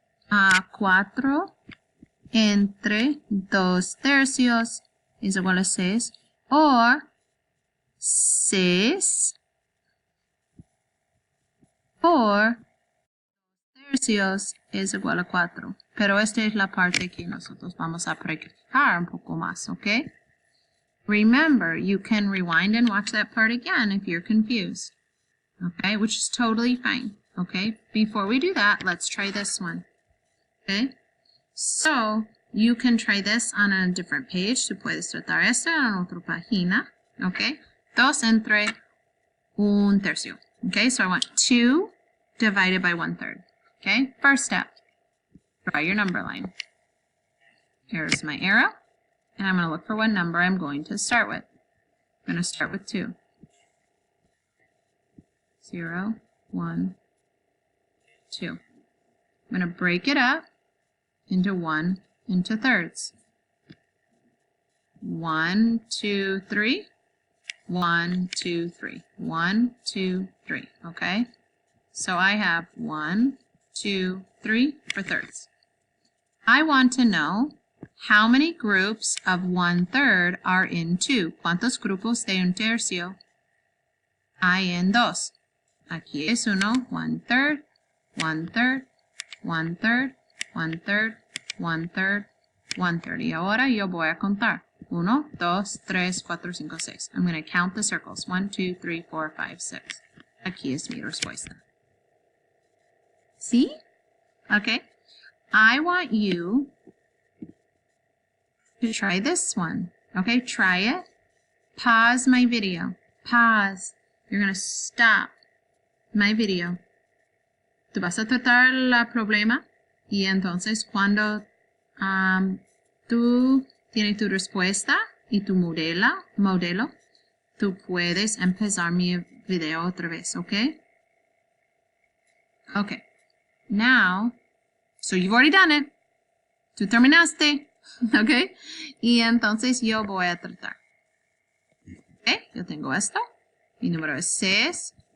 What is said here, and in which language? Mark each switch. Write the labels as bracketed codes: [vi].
[es] A 4 entre 2/3 es igual a 6. O 6 por 2/3 es igual a 4. Pero esta es la parte que nosotros vamos a practicar un poco más, ¿ok? [en] Remember, you can rewind and watch that part again if you're confused, okay? Which is totally fine, okay? Before we do that, let's try this one, okay? So, you can try this on a different page. [es] Tú puedes tratar esto en otra página, [en] okay? [es] 2 entre 1/3, okay? [en] So I want 2 divided by 1/3, okay? First step, draw your number line. Here's my arrow, and I'm going to look for what number I'm going to start with. I'm going to start with 2. 0, 1, 2. I'm going to break it up into 1 into thirds. 1, 2, 3. 1, 2, 3. 1, 2, 3. Okay? So I have 1, 2, 3 for thirds. I want to know how many groups of 1/3 are in 2. [es] ¿Cuántos grupos de 1/3 hay en 2? Aquí es 1, 1/3, 1/3, 1/3, 1/3, 1/3, 1/3. Y ahora yo voy a contar. 1, 2, 3, 4, 5, 6. [en] I'm going to count the circles. [es] 1, 2, 3, 4, 5, 6. Aquí es mi respuesta. ¿Sí? Okay. [en] I want you to try this one. Okay, try it. Pause my video. Pause. You're going to stop. my video. [es] Tú vas a tratar el problema y entonces cuando tú tienes tu respuesta y tu modelo, tú puedes empezar mi video otra vez, ¿ok? [en] Okay. Now, so you've already done it. [es] Tú terminaste, ¿ok? Y entonces yo voy a tratar. ¿Ok? Yo tengo esto. Mi número es 6.